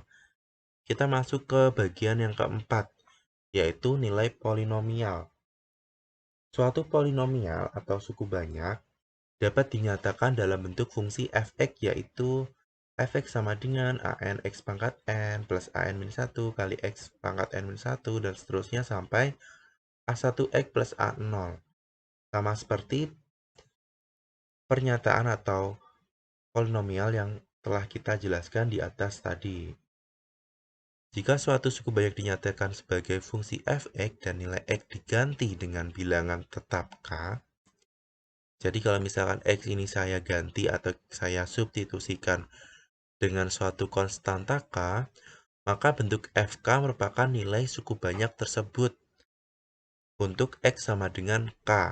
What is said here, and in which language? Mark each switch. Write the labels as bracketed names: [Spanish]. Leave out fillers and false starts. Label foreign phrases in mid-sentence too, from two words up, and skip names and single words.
[Indonesian] Kita masuk ke bagian yang keempat, yaitu nilai polinomial. Suatu polinomial atau suku banyak dapat dinyatakan dalam bentuk fungsi f(x), yaitu f(x) sama dengan an x pangkat n plus an min 1 kali x pangkat n min 1 dan seterusnya sampai a1x plus a0. Sama seperti pernyataan atau polinomial yang telah kita jelaskan di atas tadi. Jika suatu suku banyak dinyatakan sebagai fungsi f(x) dan nilai x diganti dengan bilangan tetap k, jadi kalau misalkan x ini saya ganti atau saya substitusikan dengan suatu konstanta k, maka bentuk fk merupakan nilai suku banyak tersebut untuk x sama dengan k.